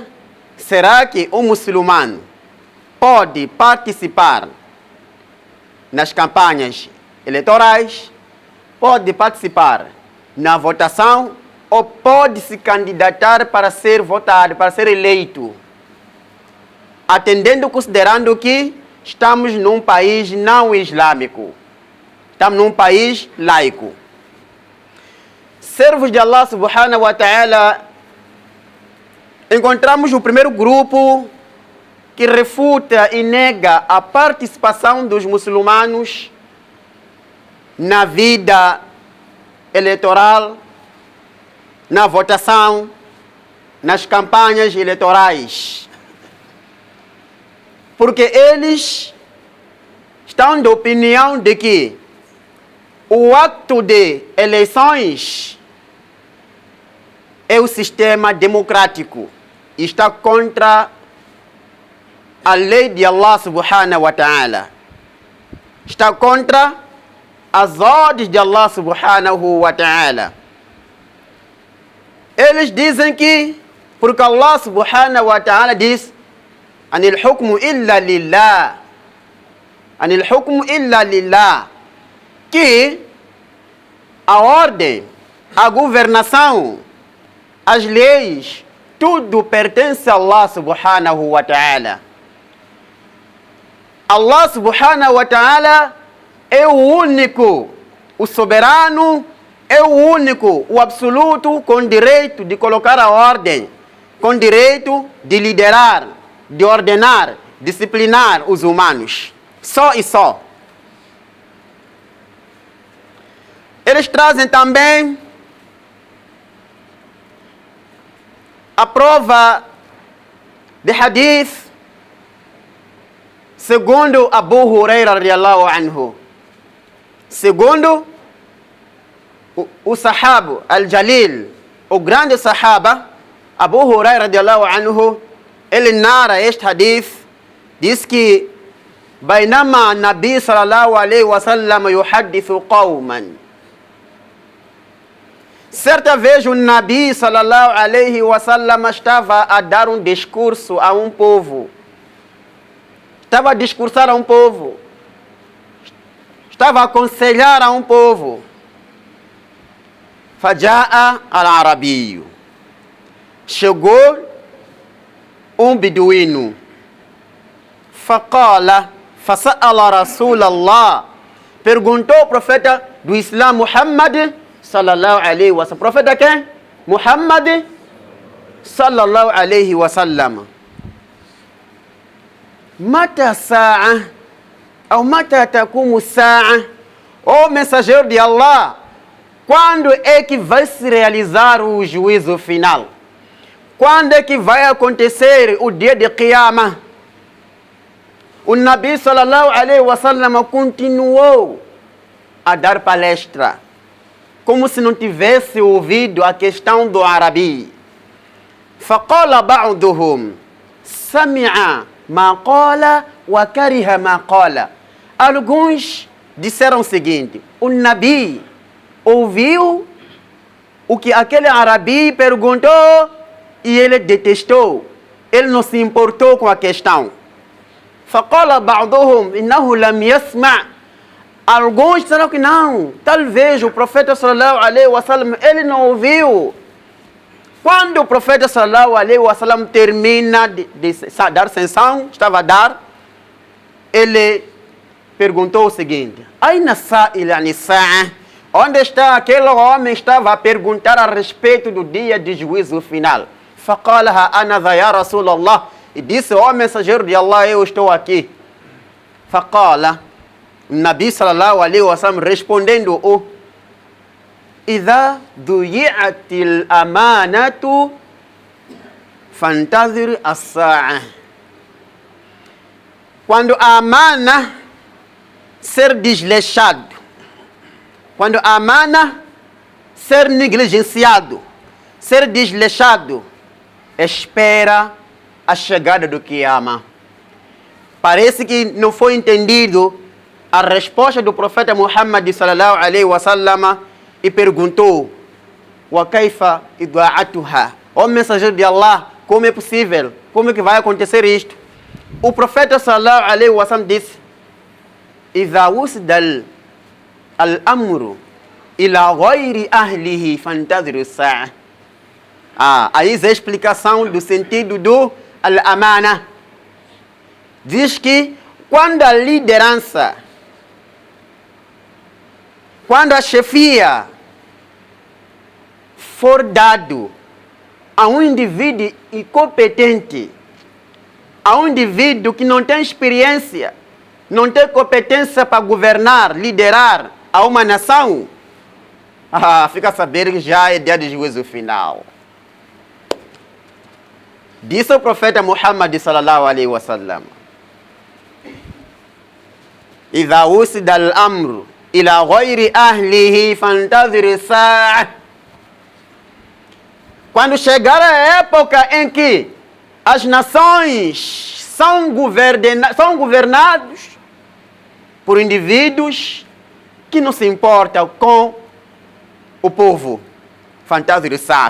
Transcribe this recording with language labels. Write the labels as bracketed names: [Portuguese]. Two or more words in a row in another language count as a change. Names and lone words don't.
[Portuguese] Será que um muçulmano pode participar nas campanhas eleitorais, pode participar na votação ou pode se candidatar para ser votado, para ser eleito? Atendendo, considerando que estamos num país não islâmico, estamos num país laico. Servos de Allah [Arabic] سبحانه وتعالى, [Portuguese] encontramos o primeiro grupo que refuta e nega a participação dos muçulmanos na vida eleitoral, na votação, nas campanhas eleitorais. Porque eles estão da opinião de que o ato de eleições é o sistema democrático e está contra a lei de Allah [Arabic] سبحانه وتعالى. [Portuguese] Está contra as ordens de Allah [Arabic] سبحانه وتعالى. [Portuguese] Eles dizem que, porque Allah [Arabic] سبحانه وتعالى [Portuguese] diz: [Arabic] إن الحكم إلا لله. إن الحكم إلا لله. [Portuguese] Que a ordem, a governação, as leis, tudo pertence a Allah [Arabic] سبحانه وتعالى. [Portuguese] Allah [Arabic] سبحانه وتعالى [Portuguese] é o único, o soberano, é o único, o absoluto, com direito de colocar a ordem, com direito de liderar, de ordenar, disciplinar os humanos. Só e só. Eles trazem também a prova de hadith segundo Abu Huraira [Arabic] رضي الله عنه. [Portuguese] Segundo o [Arabic] صحابي الجليل, [Portuguese] o grande sahaba Abu Huraira [Arabic] رضي الله عنه, [Portuguese] ele narra este hadith, diz que [Arabic] بينما النبي صلى الله عليه وسلم يحدث قوما [Portuguese] Certa vez o Nabi [Arabic] صلى الله عليه وسلم [Portuguese] estava a dar um discurso a um povo. Estava a discursar a um povo. Estava a aconselhar a um povo. [Arabic] فجاء الأعرابي. [Portuguese] Chegou um beduíno. [Arabic] فقال فسأل رسول الله. [Portuguese] Perguntou ao profeta do Islã, [Arabic] محمد صلى الله عليه وسلم. [Portuguese] Profeta quem? [Arabic] محمد صلى الله عليه وسلم. متى الساعة, ou متى تقوم الساعة, [Portuguese] ó mensageiro de Allah, quando é que vai se realizar o juízo final? Quando é que vai acontecer o dia de Qiyamah? O Nabi [Arabic] صلى الله عليه وسلم [Portuguese] continuou a dar palestra, como se não tivesse ouvido a questão do Arabi. [Arabic] فقال بعضهم سمع ما قال وكره ما قال. [Portuguese] Alguns disseram o seguinte: o Nabi ouviu o que aquele Arabi perguntou e ele detestou. Ele não se importou com a questão. [Arabic] فقال بعضهم إنه لم يسمع'. [Portuguese] Alguns disseram que não, talvez o profeta [Arabic] صلى الله عليه وسلم [Portuguese] ele não ouviu. Quando o profeta [Arabic] صلى الله عليه وسلم [Portuguese] termina de dar sanção, estava a dar, ele perguntou o seguinte: [Arabic] أين السائل عن الساعة? [Portuguese] Onde está aquele homem que estava a perguntar a respeito do dia de juízo final? [Arabic] فقال أنا ذا يا رسول الله. [Portuguese] E disse: ó mensageiro de Allah, eu estou aqui. [Arabic] فقال النبي صلى الله عليه وسلم respondendo-o: إذا ضيعت الأمانة فانتظر الساعة. [Portuguese] Quando a amana ser desleixado, quando a amana ser negligenciado, ser desleixado, espera a chegada do Qiyamah. Parece que não foi entendido a resposta do profeta Muhammad [Arabic] صلى الله عليه وسلم [Portuguese] e perguntou: [Arabic] وكيف إضاعتها? [Portuguese] Ó mensageiro de Allah, como é possível? Como é que vai acontecer isto? O profeta [Arabic] صلى الله عليه وسلم [Portuguese] disse: [Arabic] إذا وسد الأمر إلى غير أهله فانتظر الساعة. [Portuguese] Aí é a explicação do sentido do al-amana. Diz que quando a liderança, quando a chefia for dado a um indivíduo incompetente, a um indivíduo que não tem experiência, não tem competência para governar, liderar a uma nação, fica a saber que já é dia de juízo final. Disse o profeta Muhammad [Arabic] صلى الله عليه وسلم: إذا وسد الأمر إلى غير أهله فانتظر الساعة. [Portuguese] Quando chegar a época em que as nações são governados por indivíduos que não se importam com o povo, [Arabic] فانتظر الساعة.